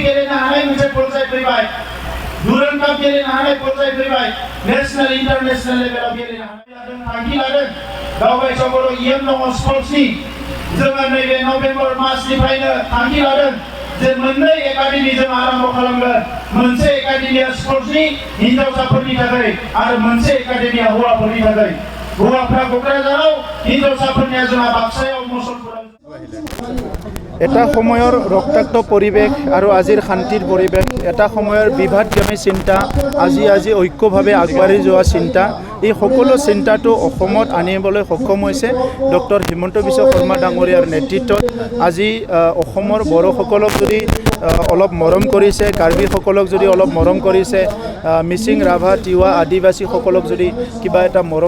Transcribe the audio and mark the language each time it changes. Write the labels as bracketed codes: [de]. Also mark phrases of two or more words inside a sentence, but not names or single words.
[brx] गेलेनो हानाय मोनसे पर्याय फैबाय डुरान्ड काप गेलेनो हानाय पर्याय फैबाय [en] national international [brx] लेभेलाव गेलेनो हानाय थांखि लादों गावबाय बर' इयुन दङ स्पर्ट्सनि जोङो नैबे नभेम्बर मासनिफ्रायनो थांखि लादों जे मोननै एकाडेमि जों आरम्भ खालामगोन मोनसे एकाडेमिया स्पर्ट्सनि हिनजावसाफोरनि थाखाय आरो मोनसे एकाडेमिया हौवाफोरनि थाखाय हौवाफ्रा क'क्राझाराव हिनजावसाफोरनिया जोंहा बाक्सायाव मुसलपुराव [as] এটা সময়ৰ ৰক্তাক্ত পৰিৱেশ আৰু আজিৰ শান্তিৰ পৰিৱেশ এটা সময়ৰ বিভাদগামী চিন্তা আজি ঐক্যভাৱে আগবাঢ়ি যোৱা চিন্তা এই সকলো চিন্তাটো অসমত আনিবলৈ সক্ষম হৈছে ডক্টৰ হিমন্ত বিশ্ব শৰ্মা ডাঙৰীয়াৰ নেতৃত্বত আজি অসমৰ বড়োসকলক যদি অলপ মৰম কৰিছে কাৰ্বিসকলক যদি অলপ মৰম কৰিছে মিচিং ৰাভা তিৱা আদিবাসীসকলক যদি কিবা এটা মৰম